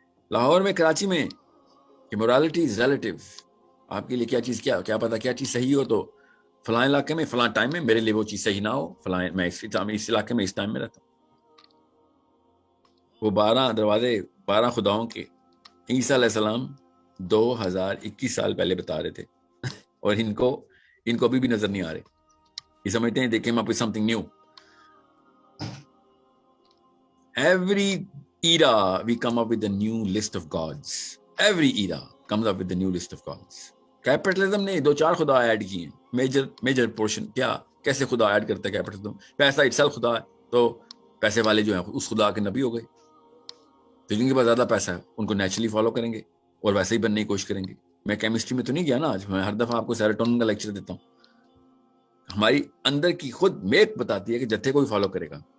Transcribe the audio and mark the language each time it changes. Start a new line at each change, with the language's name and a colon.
Urdu: لاہور میں کراچی میں کہ
English: Morality is relative.
Urdu: آپ کے لیے کیا چیز کیا پتا کیا چیز صحیح ہو، تو فلاں علاقے میں فلاں ٹائم میں میرے لیے وہ چیز صحیح نہ ہو، فلاں میں اس علاقے میں اس ٹائم میں رہتا ہوں. وہ 12 دروازے 12 خداؤں کے عیسیٰ علیہ السلام 2021 سال پہلے بتا رہے تھے اور ان کو ابھی بھی نظر نہیں آ رہے. یہ سمجھتے ہیں
English: they came up with something new. Every era we come up with a new list of gods. Every era comes up with a new list of gods.
Urdu: Capitalism نے 2-4 خدا ایڈ کیے ہیں، میجر پورشن. کیسے خدا add کرتا ہے capitalism? پیسہ itself خدا ہے، تو پیسے والے جو ہیں اس خدا کے نبی ہو گئے. تو جن کے پاس زیادہ پیسہ ہے ان کو نیچرلی فالو کریں گے اور ویسے ہی بننے کی کوشش کریں گے. میں کیمسٹری میں تو نہیں گیا نا آج، میں ہر دفعہ آپ کو سیروٹونن کا لیکچر دیتا ہوں. ہماری اندر کی خود میک بتاتی ہے کہ جتھے کوئی فالو کرے گا.